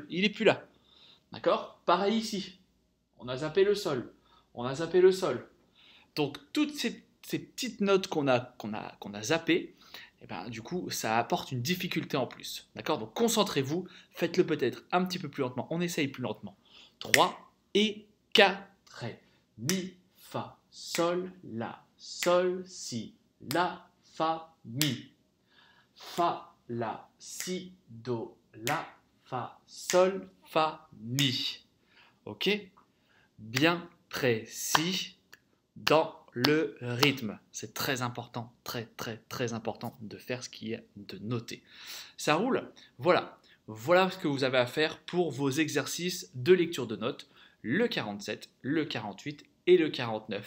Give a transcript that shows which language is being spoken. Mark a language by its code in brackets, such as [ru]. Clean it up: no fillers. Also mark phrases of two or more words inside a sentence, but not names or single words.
[fr] Il n'est plus là. D'accord? Pareil ici. On a zappé le Sol. On a zappé le Sol. Donc, toutes ces petites notes qu'on a zappées, eh ben, du coup, ça apporte une difficulté en plus. D'accord? Donc, concentrez-vous. Faites-le peut-être un petit peu plus lentement. On essaye plus lentement. 3 et 4. Mi, Fa, Sol, La, Sol, Si, La, Fa, Mi. Fa, La, Si, Do, La, Fa, Sol, Fa, Mi. Ok? Bien précis dans le rythme. C'est très important, très important de faire ce qui est de noter. Ça roule? Voilà. Voilà ce que vous avez à faire pour vos exercices de lecture de notes, le 47, le 48 et le 49.